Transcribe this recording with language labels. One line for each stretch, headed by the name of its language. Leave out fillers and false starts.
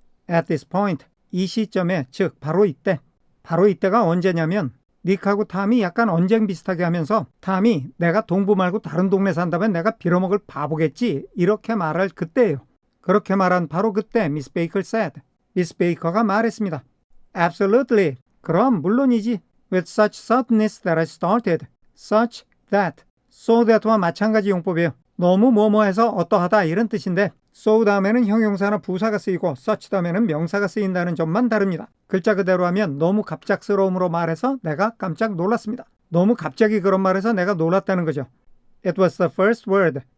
English: At this point,
Korean: 이 시점에, 즉 바로 이때가 언제냐면 닉하고 탐이 약간 언쟁 비슷하게 하면서 탐이 내가 동부 말고 다른 동네 산다면 내가 빌어먹을 바보겠지 이렇게 말할 그때예요. 그렇게 말한 바로 그때 미스 베이커 said, 미스 베이커가 말했습니다. Absolutely, 그럼 물론이지.
English: With such suddenness that I started,
Korean: such that, so that와 마찬가지 용법이에요. 너무 뭐뭐해서 어떠하다 이런 뜻인데 so 다음에는 형용사나 부사가 쓰이고 such 다음에는 명사가 쓰인다는 점만 다릅니다. 글자 그대로 하면 너무 갑작스러움으로 말해서 내가 깜짝 놀랐습니다. 너무 갑자기 그런 말해서 내가 놀랐다는 거죠.
English: It was the first word.